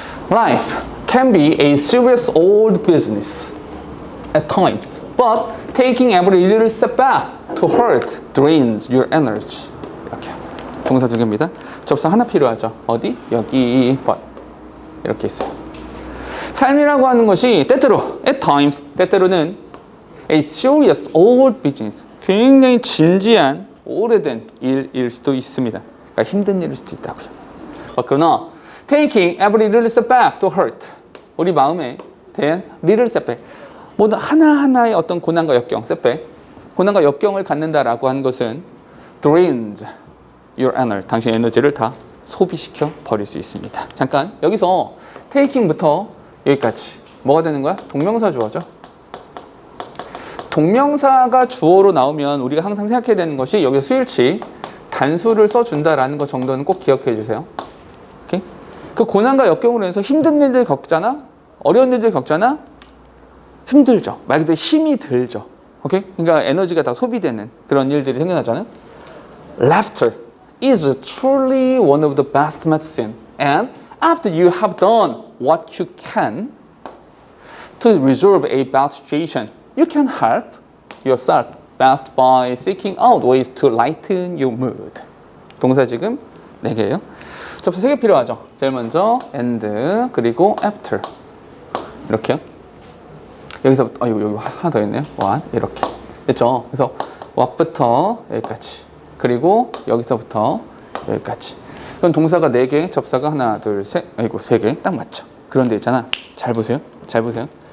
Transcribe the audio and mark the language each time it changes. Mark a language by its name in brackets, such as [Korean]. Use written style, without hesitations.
[English] Life can be a serious old business at times, but taking every little step back to hurt drains your energy. [Korean] 이렇게 동사 두 개입니다. 접사 하나 필요하죠. 어디? 여기 but 이렇게 있어요. 삶이라고 하는 것이 때때로 [English] at times [Korean] 때때로는 [English] a serious old business [Korean] 굉장히 진지한 오래된 일일 수도 있습니다. 그러니까 힘든 일일 수도 있다고요. 그러나 [English] taking every little step back to hurt [Korean] 우리 마음에 대한 [English] little step back [Korean] 모든 하나하나의 어떤 고난과 역경 [English] step back [Korean] 고난과 역경을 갖는다라고 하는 것은 [English] drains your energy [Korean] 당신의 에너지를 다 소비시켜 버릴 수 있습니다. 잠깐 여기서 taking부터 여기까지 뭐가 되는 거야? 동명사 주어죠. 동명사가 주어로 나오면 우리가 항상 생각해야 되는 것이 여기서 수일치 단수를 써준다라는 것 정도는 꼭 기억해 주세요. 오케이? 그 고난과 역경으로 해서 힘든 일들 겪잖아? 어려운 일들 겪잖아? 힘들죠. 말 그대로 힘이 들죠. 오케이? 그러니까 에너지가 다 소비되는 그런 일들이 생겨나잖아요. [English] Laughter is truly one of the best medicine. And after you have done what you can to resolve a bad situation, you can help yourself best by seeking out ways to lighten your mood. [Korean] 동사 지금 4개예요. 접수 3개 필요하죠. 제일 먼저 and 그리고 after 이렇게요. 여기서 여기 하나 더 있네요. what 이렇게 됐죠. 그래서 what부터 여기까지 그리고 여기서부터 여기까지. 그럼 동사가 4개, 접사가 하나, 둘, 셋, 3개 딱 맞죠. 그런데 있잖아. 잘 보세요. 잘 보세요.